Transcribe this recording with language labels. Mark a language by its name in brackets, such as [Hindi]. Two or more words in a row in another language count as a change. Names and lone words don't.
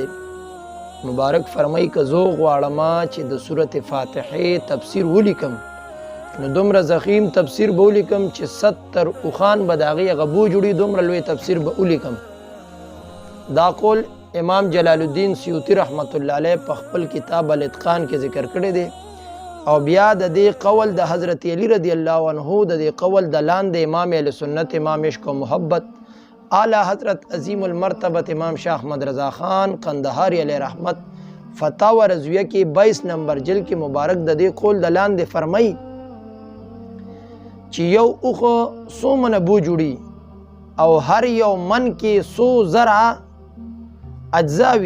[Pashto] مبارک فرمای که زه غواړم چې د سورة فاتحې تفسیر ولیکم نو دومره ضخیم تفسیر به ولیکم چې 70 اوښان به د هغې غبو جوړي، دومره لوی تفسیر به ولیکم. دا قول امام جلال الدین سیوطي [Arabic] رحمت الله علیه [Pashto] په خپل کتاب الاتقان کې ذکر کړی دی. او بیا د دې قول د حضرت علی [Arabic] رضی الله عنه [Pashto] د دې قول د لاندې امام اهل سنت، امام عشق و محبت، اعلی حضرت عظیم المرتبت امام شاہ احمد رضا خان قندهاری علیہ رحمت [Urdu] فتاوی رضویہ کی 22 نمبر جلد کی [Pashto] مبارک د دې قول د لاندې فرمای چې یو اوخه 100 من بو جوړي او هر یو من کې 100 زرع اجزاوی.